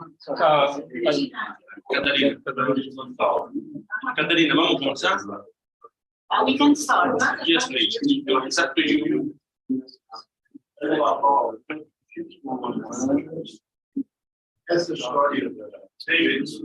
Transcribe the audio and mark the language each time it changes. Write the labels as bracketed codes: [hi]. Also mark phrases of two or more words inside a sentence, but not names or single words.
[pt] Caterina, vamos começar? [en] We can start. Yes, please. It's up to you. That's the story of David.